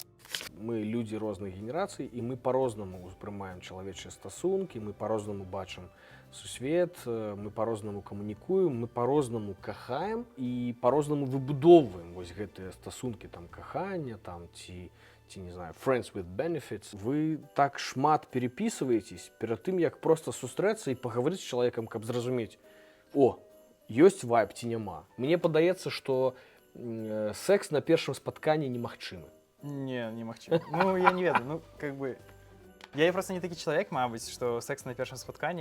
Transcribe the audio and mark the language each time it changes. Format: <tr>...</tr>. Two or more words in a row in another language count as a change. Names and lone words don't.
<be>Мы люди розных генерацый, і мы по-рознаму успрымаем чалавечыя стасункі, мы по-рознаму бачым сусвет, мы по-рознаму камунікуем, мы по-рознаму кахаем і по-рознаму выбудоўваем вось гэтыя стасункі, там, кахання, там, ці не знаю,</be> <en>friends with benefits.</en> <be>Вы так шмат перепісваецесь перад тым, як проста сустрэцца і пагаварыць з чалавекам, каб зразумець, ёсць вайб ці няма. Мне падаецца, што секс на першым спатканні немагчымы. Не магчыма. Я не ведаю, я просто не такі чалавек, мабыць, што секс на першым спатканні.</be>